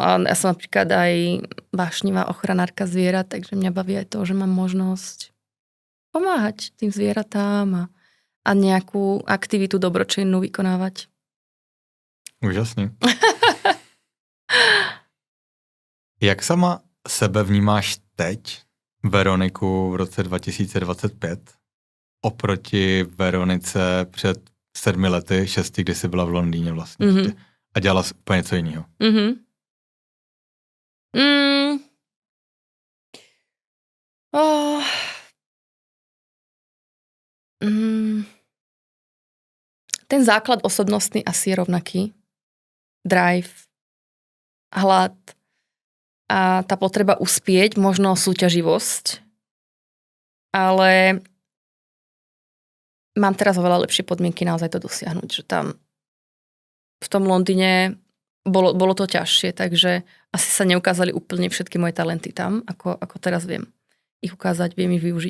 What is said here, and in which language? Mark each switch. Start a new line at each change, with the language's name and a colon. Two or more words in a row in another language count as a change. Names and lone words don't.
Slovak: A ja som napríklad aj vášnivá ochranárka zvierat, takže mňa baví aj to, že mám možnosť pomáhať tým zvieratám a nejakú aktivitu dobročinnú vykonávať.
Czech: Úžasný. Jak sama sebe vnímáš teď, Veroniku v roce 2025, oproti Veronice před 7 lety, 6, kdy jsi byla v Londýně vlastně a dělala úplně něco jiného?
Slovak: Ten základ osobnostný asi je rovnaký. Drive, hlad a tá potreba uspieť, možno súťaživosť. Ale mám teraz oveľa lepšie podmienky naozaj to dosiahnuť, že tam v tom Londýne bolo to ťažšie, takže asi sa neukázali úplne všetky moje talenty tam, ako teraz viem ich ukázať, viem ich využiť.